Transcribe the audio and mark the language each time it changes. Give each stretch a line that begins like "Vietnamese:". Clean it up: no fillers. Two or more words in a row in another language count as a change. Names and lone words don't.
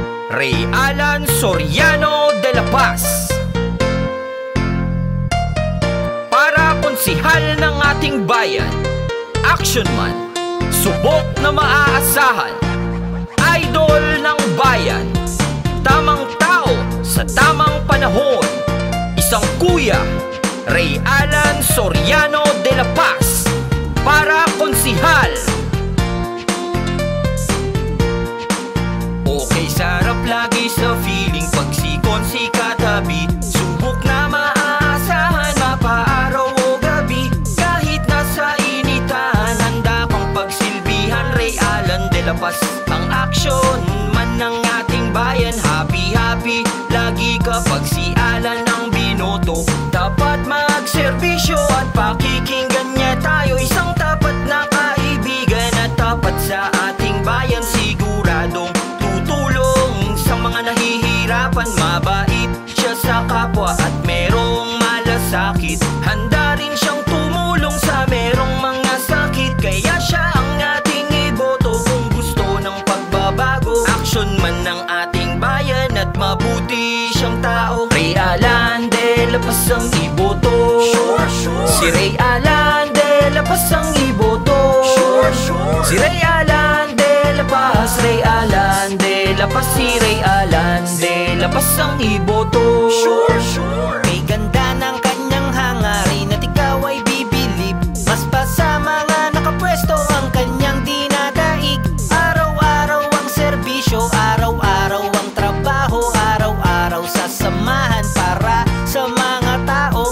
Filipino: Ray Alan Soriano de la Paz, para konsihal ng ating bayan,
English: action man,
Filipino: subok na maaasahan, idol ng bayan, tamang tao sa tamang panahon, isang kuya, Ray Alan Soriano de la Paz, para konsihal. Okay, sarap lagi sa feeling pag si katabi, subok na maaasahan, mapaaraw o gabi, kahit nasa initan, handa kang pagsilbihan. Ray Alan de la Paz, ang
English: action man
Filipino: ng ating bayan.
English: Happy happy
Filipino: lagi kapag si Alan ang binoto, dapat magserbisyo at pakikinggan niya tayo. Isang tapat na kaibigan at tapat sa ating bayan, siguradong tutulong sa mga nahihirapan. Mabait siya sa kapwa at merong malasakit, handa rin siyang tumulong sa merong mga sakit. Kaya siya ang ating iboto kung gusto ng pagbabago,
English: action man
Filipino: ng ating bayan at mabuti siyang tao. Ray Alan de la Paz ang iboto, si Ray Alan de la Paz ang iboto, si Ray Alan de la Paz, Ray Alan de la Paz, si Ray Alan de la Paz ang iboto. May ganda ng kanyang hangarin at ikaw ay bibilib, mas pa sa mga nakapwesto ang kanyang dinadaig. Araw-araw ang serbisyo, araw-araw ang trabaho, araw-araw sasamahan para sa mga tao.